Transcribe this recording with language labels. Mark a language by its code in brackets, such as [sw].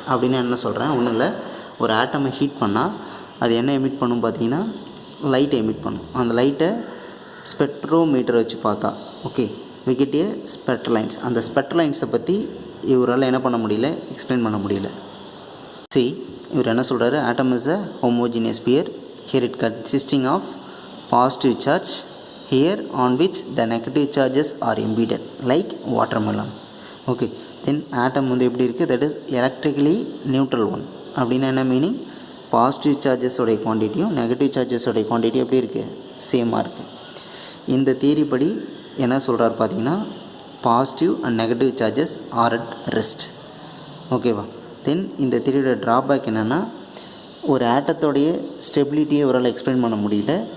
[ta] அப்படின்னு என்ன சொல்கிறேன், ஒன்றும் இல்லை, ஒரு ஆட்டமை ஹீட் பண்ணால் அது என்ன எமிட் பண்ணும் பார்த்தீங்கன்னா லைட்டை எமிட் பண்ணும். அந்த லைட்டை ஸ்பெக்ட்ரோமீட்டரை வச்சு பார்த்தா okay [en] we get a [ta] spectral lines. அந்த ஸ்பெக்ட்ரல் லைன்ஸை பற்றி இவரால் என்ன பண்ண முடியல, எக்ஸ்பிளைன் பண்ண முடியல. இவர் என்ன சொல்கிறாரு, [en] Atom is a homogeneous sphere. Here it consisting of positive charge here on which the negative charges are embedded like watermelon. Okay, then atom [ta] வந்து எப்படி இருக்குது, [en] that is electrically neutral one. [ta] அப்படின்னா என்ன மீனிங், பாசிட்டிவ் சார்ஜஸோடைய குவான்டிட்டியும் நெகட்டிவ் சார்ஜஸோடைய குவான்டிட்டி எப்படி இருக்குது, சேமாக இருக்குது. இந்த தியரி படி என்ன சொல்கிறார் பார்த்தீங்கன்னா [en] Positive and negative charges are at rest. [ta] ஓகேவா? தென் இந்த தியரியோட ட்ராபேக் என்னென்னா ஒரு ஆட்டத்தோடைய ஸ்டெபிலிட்டியை இவரால் எக்ஸ்பிளைன் பண்ண முடியல.